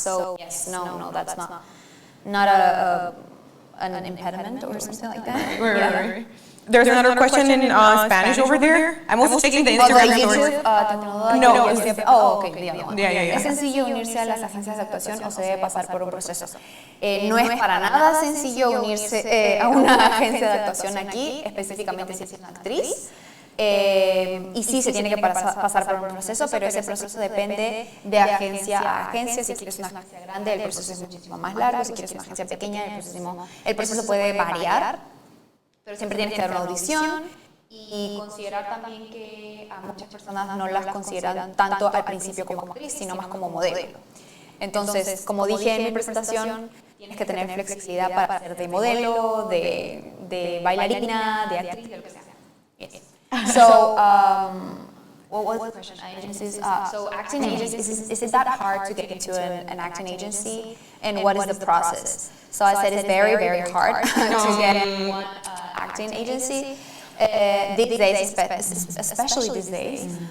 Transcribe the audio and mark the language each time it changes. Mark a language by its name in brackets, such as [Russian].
[English] So yes, no, that's not an impediment or something like that. Right. There's another question in Spanish over there. I'm also checking the Instagram stories. No. [Spanish] ¿Es sencillo unirse a las agencias de actuación o se debe pasar por un proceso? No es para nada sencillo unirse a una agencia de actuación aquí, específicamente si es una actriz. Y sí se tiene que pasar por un proceso, pero ese proceso depende de agencia a agencia. Si quieres una agencia grande, el proceso es muchísimo más largo. Si quieres una agencia pequeña, el proceso puede variar, pero siempre tienes que dar una audición y considerar también que a muchas personas no las consideran tanto al principio como actriz, sino más como modelo. Entonces, como dije en mi presentación, tienes que tener flexibilidad para hacer de modelo, de bailarina, de actriz, de lo que sea. [English] Yes. So, what was the question? Agencies. So, acting agencies, is it that hard to get into an acting agency? And what is the process? So, I said it's very, very hard to get in one acting agency. These days, especially these days.